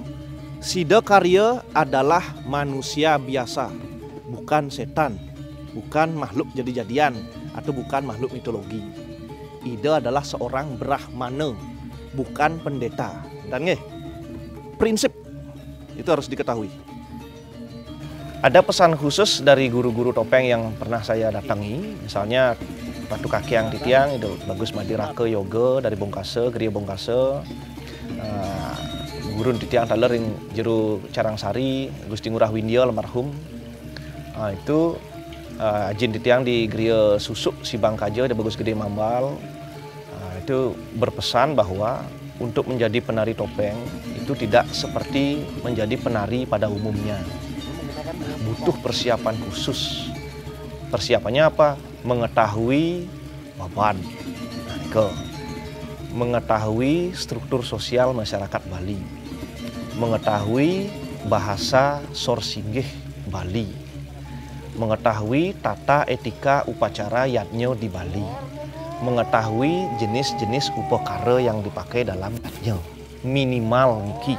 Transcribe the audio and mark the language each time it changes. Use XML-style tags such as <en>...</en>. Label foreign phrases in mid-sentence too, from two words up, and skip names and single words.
<id>Sida Karya adalah manusia biasa, bukan setan, bukan makhluk jadi-jadian, atau bukan makhluk mitologi. Ida adalah seorang brahmana, bukan pendeta. Dan prinsip itu harus diketahui. Ada pesan khusus dari guru-guru topeng yang pernah saya datangi, misalnya Batu</id> <ban>Kakiang Titiang</ban> <id>itu Bagus Madirake Yoga dari Bongkase, Geria Bongkase,</id> <ban>Gurun Titiang Taler</ban> <id>yang Jeru Carangsari, Gusti Ngurah Windia almarhum, itu</id> <ban>Ajin Titiang</ban> <id>di Geria Susuk Sibang Kaja, di Bagus Gede Mambal, itu berpesan bahwa untuk menjadi penari topeng itu tidak seperti menjadi penari pada umumnya. Butuh persiapan khusus. Persiapannya apa? Mengetahui baban, mengetahui struktur sosial masyarakat Bali, mengetahui bahasa sorsinggih Bali, mengetahui tata etika upacara yatnyo di Bali, mengetahui jenis-jenis upakara yang dipakai dalam yatnyo, minimal niki.</id>